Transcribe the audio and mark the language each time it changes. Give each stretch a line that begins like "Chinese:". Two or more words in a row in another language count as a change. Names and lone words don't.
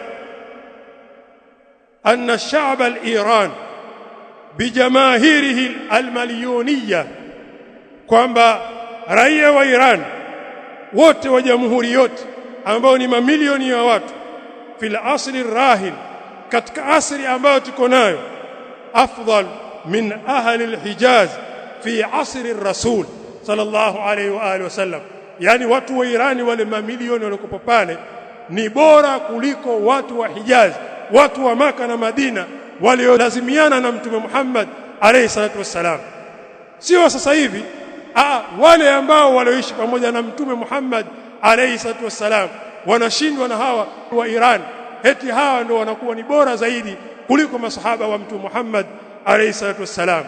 Arabic: أن الشعب الإيراني بجماهيره المليونية,
Swahili: kwamba raia wa Iran wote wa jamhuri yote ambao ni mamilioni ya watu,
Arabic: في العصر الراهن,
Swahili: katika asri ambayo tuko nayo,
Arabic: أفضل من أهل الحجاز في عصر الرسول صلى الله عليه وآله وسلم.
Swahili: Yani watu wa Irani wale mamilioni waliokuwa pale ni bora kuliko watu wa Hijaz, watu wa Maka na Madina waliolazimiana na mtume Muhammad
Arabic: عليه الصلاة والسلام.
Swahili: Sio sasa hivi, wale ambao walioishi pamoja na mtume Muhammad
Arabic: عليه الصلاة والسلام
Swahili: wanashindwa na hawa wa Iran, eti hawa ndio wanakuwa ni bora zaidi kuliko masahaba wa mtume Muhammad
Arabic: عليه الصلاة والسلام.